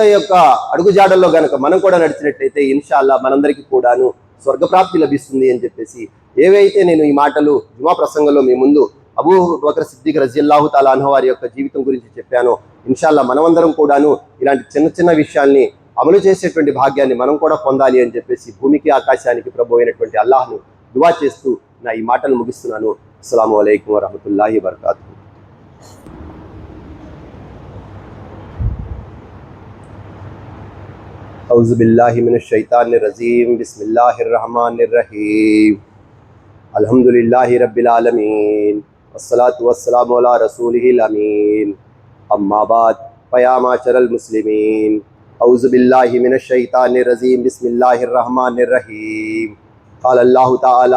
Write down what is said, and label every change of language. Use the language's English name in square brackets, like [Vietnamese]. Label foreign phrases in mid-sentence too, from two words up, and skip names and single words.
[Telugu] యొక్క అడుగుజాడల్లో గనక మనం కూడా నడిచినట్లయితే ఇన్షాల్లా మనందరికీ కూడాను స్వర్గప్రాప్తి లభిస్తుంది అని చెప్పేసి, ఏవైతే నేను ఈ మాటలు జుమా ప్రసంగంలో మీ ముందు అబూబకర్ సిద్దిక్ [Arabic] رضي الله تعالى عنه [Telugu] వారి యొక్క జీవితం గురించి చెప్పానో, ఇన్షాల్లా మనమందరం కూడాను ఇలాంటి చిన్న చిన్న విషయాల్ని అమలు చేసేటువంటి భాగ్యాన్ని మనం కూడా పొందాలి అని చెప్పేసి భూమికి ఆకాశానికి ప్రభు అయినటువంటి అల్లాహ్ను దువా చేస్తూ నా ఈ మాటలు ముగిస్తున్నాను. [Arabic] السلام عليكم ورحمة الله وبركاته. أعوذ بالله من الشيطان الرجيم بسم الله الرحمن الرحيم الحمد لله رب العالمين والصلاة والسلام على رسوله الأمين أما بعد فيا معشر المسلمين أعوذ بالله من الشيطان الرجيم بسم الله الرحمن الرحيم قال الله تعالى